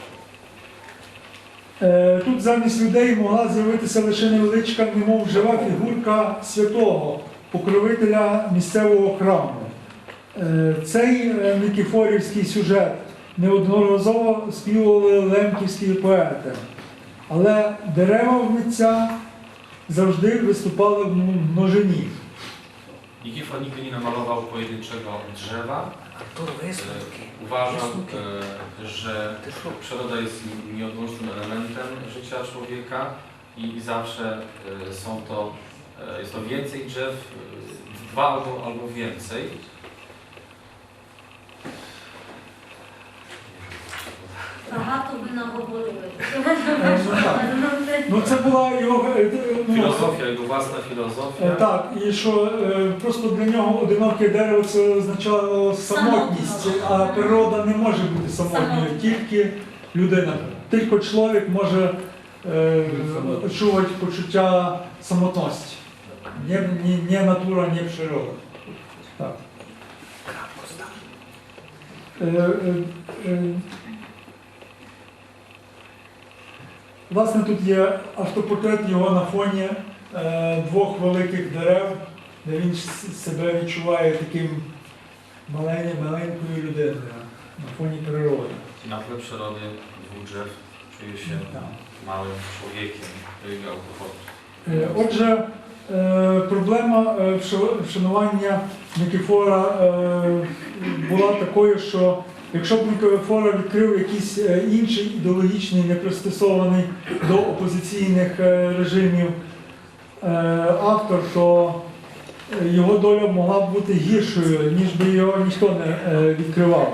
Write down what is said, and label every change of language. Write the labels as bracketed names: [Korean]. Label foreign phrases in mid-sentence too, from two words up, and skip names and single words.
[Ukrainian] Тут замість людей могла з'явитися лише невеличка, немов жива фігурка святого, покровителя місцевого храму. Цей никифорівський сюжет неодноразово співали лемківські поети. Але дерева в митця завжди wystупали w mnożyni. [Polish] Nikifor nigdy nie namalował pojedynczego drzewa. Uważał, że przyroda jest nieodłącznym elementem życia człowieka i zawsze jest to więcej drzew, dwa albo więcej. [Ukrainian] Багато ви наговорили. Ну, це була його [Polish] Filozofia, jego własna filozofia. [Ukrainian] Так, і що просто для нього одиноке дерево це означало самотність, а природа не може бути самотньою, тільки людина. Тільки чоловік може відчувати почуття самотності. Не натура, не природа. Так. Власне, тут є автопортрет його на фоні двох великих дерев, де він себе відчуває таким маленькою людиною на фоні природи. [Polish] Na tle przyrody dwóch drzew czuje się małym człowiekiem, jego autoportret. [Ukrainian] Отже, проблема вшанування Никифора була такою, що якщо б Никифора відкрив якийсь інший ідеологічний, не пристосований до опозиційних режимів автор, то його доля могла б бути гіршою, ніж би його ніхто не відкривав.